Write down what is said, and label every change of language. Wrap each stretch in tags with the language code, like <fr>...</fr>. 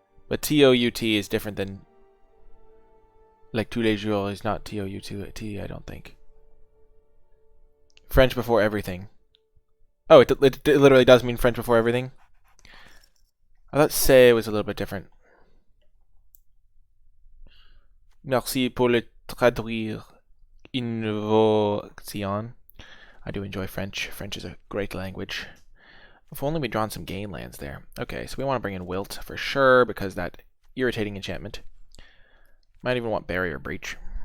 <en>But T-O-U-T is different than... Like,</en> <fr>tous les jours</fr> <en>is not T-O-U-T, I don't think. French before everything. Oh, it literally does mean French before everything? I thought</en> <fr>c'est</fr> <en>was a little bit different.</en> <fr>Merci pour le traduire invocation.</fr> <en>I do enjoy French. French is a great language. If only we'd drawn some gain lands there. Okay, so we want to bring in Wilt for sure, because that irritating enchantment. Might even want Barrier Breach.</en>